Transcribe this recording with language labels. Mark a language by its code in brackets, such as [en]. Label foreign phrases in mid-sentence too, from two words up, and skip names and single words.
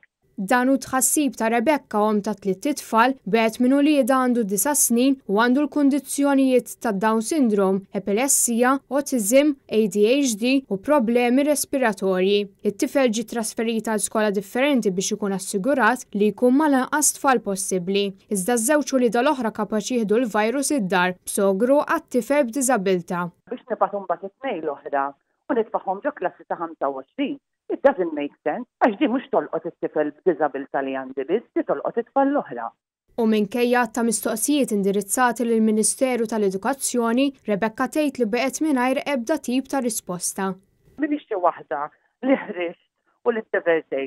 [mt] Dan hu tħassib ta' Rebecca om ta' 3 tfal b'għed minnu li għandu 9 snin u għandu l-kundizzjonijiet ta' Down syndrome, epilessija, autism, ADHD u problemi respiratorji. It-tifel ġie trasferita għal skola differenti biex ikun assigurat li jkun mal-inqas tfal possibbli. Iżda ż-żewġ ulieda l-oħra kapaċi jieħdu l-virus id-dar b'sogru għat-tifel b'diżabilità. Biex nibgħathom mbagħad it-tnejn l-oħra u nitfaħħom ġo klassi ta' 25. [en] It doesn't make sense, [mt] għax di mhux tolqot it-tifel b'diżabilità li għandi biss, di tolqot it-tfal l-oħra. U minkejja ta' mistoqsijiet indirizzati lill-Ministeru tal-Edukazzjoni, Rebecca tgħid li beqgħet mingħajr ebda tip ta' risposta. Minix xi waħda li ħriġt u li ttevertejt.